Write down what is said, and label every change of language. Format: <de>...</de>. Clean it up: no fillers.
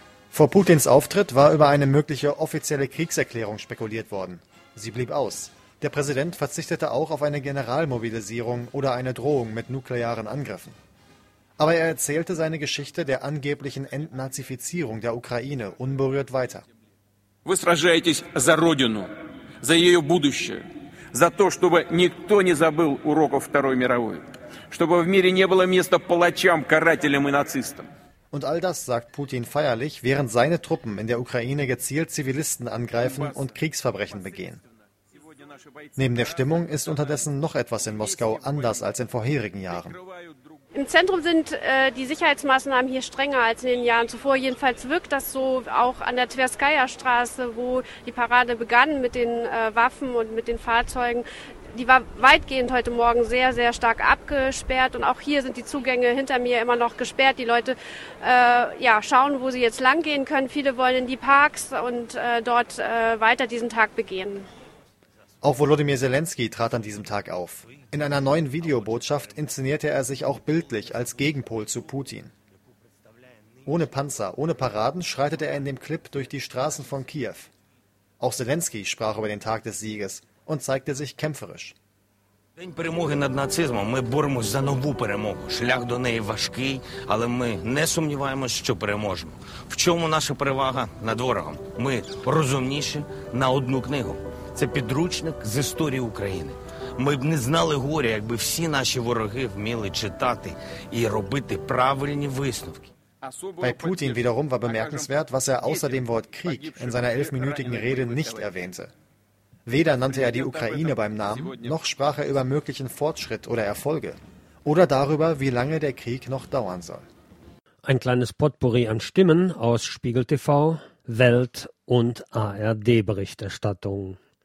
<de>Vor Putins Auftritt war über eine mögliche offizielle Kriegserklärung spekuliert worden. Sie blieb aus. Der Präsident verzichtete auch auf eine Generalmobilisierung oder eine Drohung mit nuklearen Angriffen. Aber er erzählte seine Geschichte der angeblichen Entnazifizierung der Ukraine unberührt weiter.</de> <ru>Вы сражаетесь за Родину, за ее будущее, за то, чтобы никто не забыл уроков Второй мировой, чтобы в мире не было места палачам, карателям и нацистам.</ru> <de>Und all das sagt Putin feierlich, während seine Truppen in der Ukraine gezielt Zivilisten angreifen und Kriegsverbrechen begehen. Neben der Stimmung ist unterdessen noch etwas in Moskau anders als in vorherigen Jahren. Im Zentrum sind die Sicherheitsmaßnahmen hier strenger als in den Jahren zuvor. Jedenfalls wirkt das so auch an der Tverskaya Straße, wo die Parade begann mit den Waffen und mit den Fahrzeugen. Die war weitgehend heute Morgen sehr, sehr stark abgesperrt. Und auch hier sind die Zugänge hinter mir immer noch gesperrt. Die Leute schauen, wo sie jetzt lang gehen können. Viele wollen in die Parks und dort weiter diesen Tag begehen. Auch Volodymyr Zelensky trat an diesem Tag auf. In einer neuen Videobotschaft inszenierte er sich auch bildlich als Gegenpol zu Putin. Ohne Panzer, ohne Paraden schreitet er in dem Clip durch die Straßen von Kiew. Auch Zelensky sprach über den Tag des Sieges und zeigte sich kämpferisch.</de> <uk>День перемоги над нацизмом. Ми боремося за нову перемогу. Шлях до неї важкий, але ми не сумніваємося, що переможемо. В чому наша перевага над ворогом? Ми розумніші на одну книгу. Це підручник з історії України. Ми б не знали горя, якби всі наші вороги вміли читати і робити правильні висновки.</uk> <de>Bei Putin wiederum war bemerkenswert, was er außer dem Wort Krieg in seiner 11-minütigen Rede nicht erwähnte. Weder nannte er die Ukraine beim Namen, noch sprach er über möglichen Fortschritt oder Erfolge oder darüber, wie lange der Krieg noch dauern soll. Ein kleines Potpourri an Stimmen aus Spiegel TV, Welt und ARD-Berichterstattung.</de>